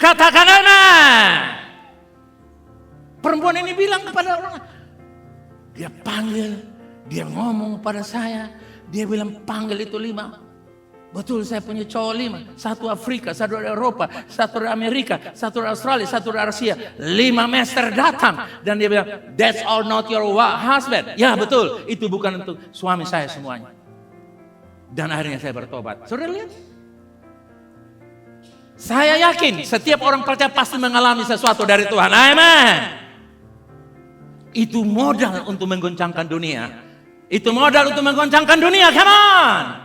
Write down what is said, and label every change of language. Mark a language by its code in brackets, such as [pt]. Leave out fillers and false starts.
[id] Katakan amin. Perempuan ini bilang kepada orang, dia panggil, dia ngomong kepada saya, dia bilang panggil itu 5. Betul, saya punya cowok 5. 1 Afrika, 1 dari Eropa, 1 dari Amerika, 1 dari Australia, 1 dari Asia. 5 master datang. Dan dia bilang, [en] that's all not your husband. [id] Ya betul, itu bukan untuk suami saya semuanya. Dan akhirnya saya bertobat. Saudara lihat? Saya yakin setiap orang percaya pasti mengalami sesuatu dari Tuhan. Amin. Itu modal untuk menggoncangkan dunia. Itu modal untuk menggoncangkan dunia. [en] Come on.